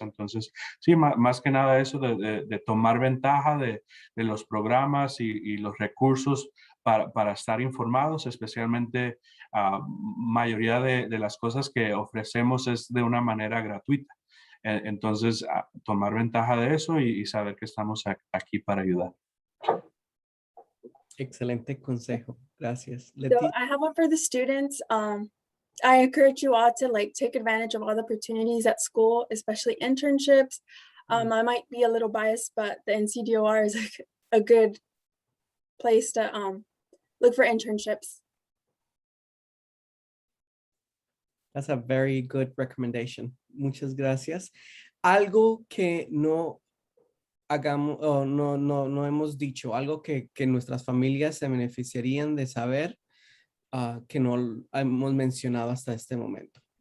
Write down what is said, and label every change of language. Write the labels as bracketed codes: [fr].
[es] Entonces, sí, más que nada eso de tomar ventaja de los programas y los recursos para estar informados, especialmente mayoría de las cosas que ofrecemos es de una manera gratuita. Entonces, tomar ventaja de eso y saber que estamos aquí para ayudar. Excelente consejo. Gracias. [en] So I have one for the students. I encourage you all to like take advantage of all the opportunities at school, especially internships. I might be a little biased, but the NCDOR is like a good place to look for internships. That's a very good recommendation. [es] Muchas gracias. Algo que no hagamos o no hemos dicho, algo que nuestras familias se beneficiarían de saber que no hemos mencionado hasta este momento.